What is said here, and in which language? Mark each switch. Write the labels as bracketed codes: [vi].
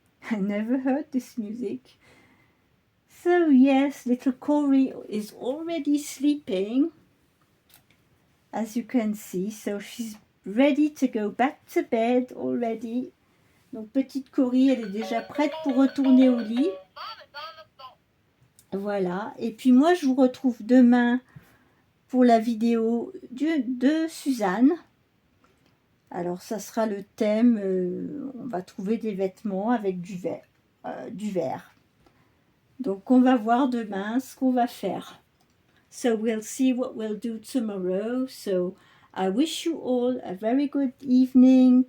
[en] I never heard this music. So yes, little Corey is already sleeping, as you can see. So she's ready to go back to bed already. [fr] Donc petite Corey, elle est déjà prête pour retourner au lit. Voilà. Et puis moi, je vous retrouve demain pour la vidéo de Suzanne. Alors ça sera le thème, on va trouver des vêtements avec du vert. Donc on va voir demain ce qu'on va faire. [en] So we'll see what we'll do tomorrow. So I wish you all a very good evening.